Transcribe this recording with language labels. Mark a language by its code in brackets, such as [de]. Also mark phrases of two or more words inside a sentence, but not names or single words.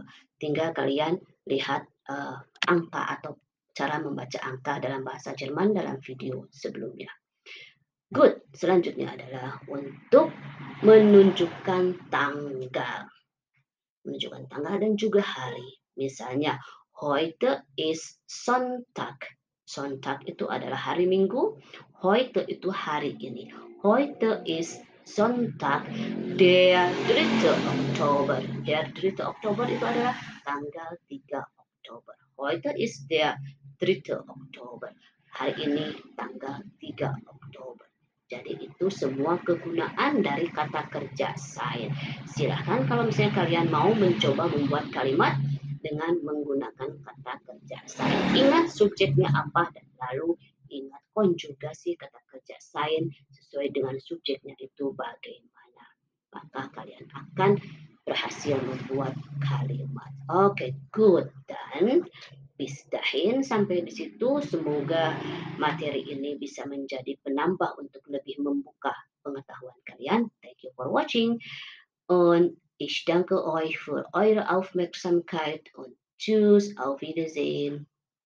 [id] Tinggal kalian lihat angka atau cara membaca angka dalam bahasa Jerman dalam video sebelumnya. [en] Good. [id] Selanjutnya adalah untuk menunjukkan tanggal. Menunjukkan tanggal dan juga hari. Misalnya, [de] heute ist Sonntag. [id] Sonntag itu adalah hari Minggu. Heute itu hari ini. [de] Heute ist Sonntag, der 3. Oktober. Der 3. [id] Oktober itu adalah tanggal 3 Oktober. [de] Heute ist der 3. Oktober. [id] Hari ini tanggal 3 Oktober. Jadi itu semua kegunaan dari kata kerja sein. Silahkan kalau misalnya kalian mau mencoba membuat kalimat dengan menggunakan kata kerja sein. Ingat subjeknya apa dan lalu ingat konjugasi kata kerja sein sesuai dengan subjeknya itu bagaimana. Maka kalian akan berhasil membuat kalimat. Oke, good. Dan [de] bis dahin [id] sampai di situ semoga materi ini bisa menjadi penambah untuk lebih membuka pengetahuan kalian. [en] Thank you for watching [de] und ich danke euch für eure Aufmerksamkeit und tschüss, auf Wiedersehen.